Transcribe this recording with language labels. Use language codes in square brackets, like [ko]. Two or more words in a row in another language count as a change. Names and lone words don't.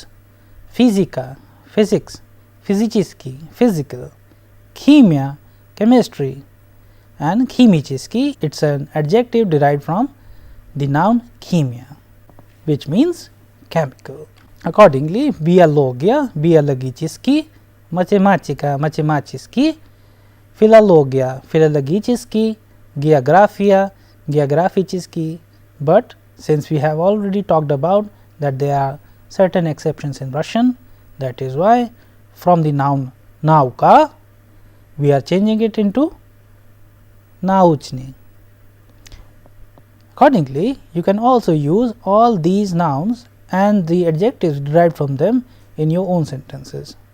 [ru] Физика, physics, физический, physical. [en] Химия, chemistry, and химический, it is an adjective derived from the noun химия, which means chemical. Accordingly, [ru] биология, биологический, математика, математический, philologia, philologический, geographia, geographический. [en] But since we have already talked about that there are certain exceptions in Russian, that is why from the noun nauka we are changing it into naучный. Accordingly, you can also use all these nouns and the adjectives derived from them in your own sentences.